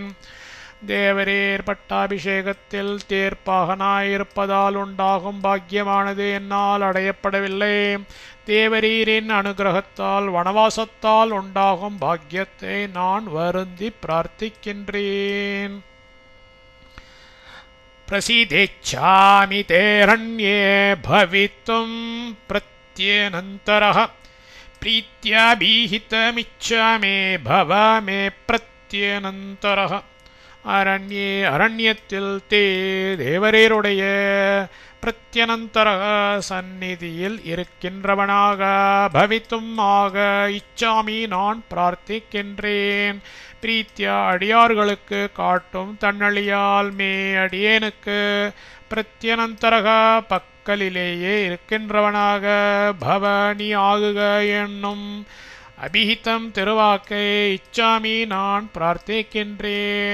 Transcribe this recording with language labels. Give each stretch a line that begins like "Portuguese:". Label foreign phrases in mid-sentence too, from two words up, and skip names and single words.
Tamil: தேவரீர் பட்டாபிஷேகத்தில் தேர்ப்பாகனாயிருப்பதால் உண்டாகும் பாக்கியமானது என்னால் அடையப்படவில்லை. தேவரீரின் அனுகிரகத்தால் வனவாசத்தால் உண்டாகும் பாக்கியத்தை நான் வருந்தி பிரார்த்திக்கின்றேன்.
Sanskrit: प्रसीदेच्छामि तेरण्ये भवितुं प्रत्यनन्तरः प्रीत्याभिहितमिच्छामि भव मे प्रत्यनन्तरः.
Tamil: அரண்யே அரண்யத்தில் தே தேவரீருடைய பிரத்யனந்தர சந்நிதியில் இருக்கின்றவனாக பவித்தும் ஆக இச்சாமி நான் பிரார்த்திக்கின்றேன். பிரீத்தியா அடியார்களுக்கு காட்டும் தன்னழியால் மே அடியேனுக்கு பிரத்யனந்தரக பக்கலிலேயே இருக்கின்றவனாக பவனி ஆகுக என்னும் அபிஹிதம் திருவாக்கை இச்சாமி நான் பிரார்த்திக்கின்றேன்.